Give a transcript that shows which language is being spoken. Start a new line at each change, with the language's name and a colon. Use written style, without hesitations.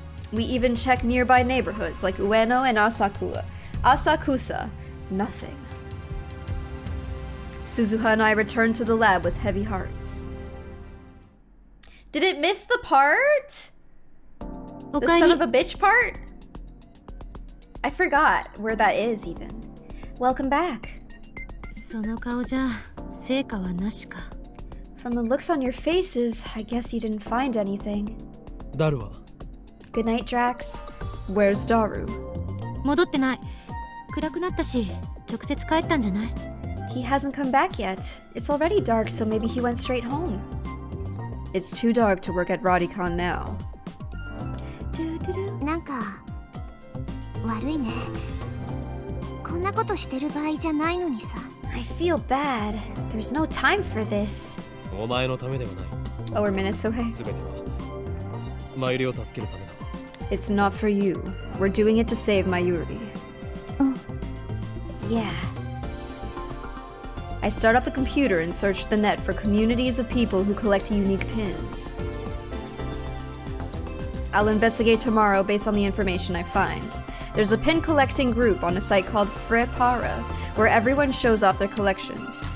English: We even check nearby neighborhoods like Ueno and Asakusa. Nothing. Suzuha and I returned to the lab with heavy hearts. Did it miss the part? The son of a bitch part? I forgot where that is even. Welcome back.
Japanese: その顔じゃ成果はなしか。
English: From the looks on your faces, I guess you didn't find anything.
Japanese: ダルは
English: Good night, Drax. Where's Daru?
Japanese: 戻ってない。暗くなったし、直接帰ったんじゃない？
English: He hasn't come back yet. It's already dark, so maybe he went straight home. It's too dark to work at Rodicon now.
Japanese: なんか悪いね。こんなことしてる場合じゃないのにさ。
English: I feel bad. There's no time for this.
Japanese: お前のためではない。
English: Oh, we're minutes away.
Japanese: すべてはマユリを助けるためだ。
English: It's not for you. We're doing it to save Mayuri. Yeah. I start up the computer and search the net for communities of people who collect unique pins. I'll investigate tomorrow based on the information I find. There's a pin collecting group on a site called Frepara, where everyone shows off their collections.